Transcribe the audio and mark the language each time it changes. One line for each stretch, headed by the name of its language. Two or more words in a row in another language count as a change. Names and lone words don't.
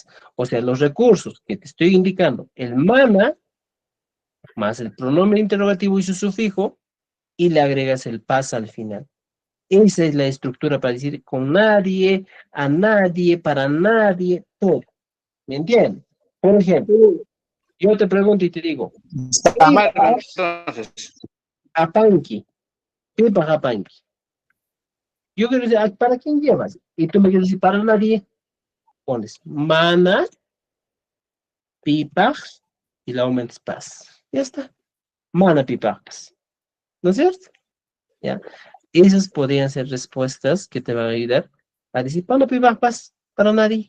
Spanish: O sea, los recursos que te estoy indicando, el mana, más el pronombre interrogativo y su sufijo, y le agregas el pas al final. Esa es la estructura para decir con nadie, a nadie, para nadie, todo. ¿Me entiendes? Por ejemplo, yo te pregunto y te digo, Está mal, entonces.
Quechua: Apanki, pipa Apanki.
Spanish: Yo quiero decir, ¿para quién llevas? Y tú me quieres decir, para nadie. Pones
Quechua: mana, pipa,
Spanish: y la aumentas pas. Ya está.
Quechua: Mana, pipa, pas.
Spanish: ¿No es cierto? ¿Ya? Esas podrían ser respuestas que te van a ayudar a decir, para
Quechua: pipa, pas,
Spanish: para nadie.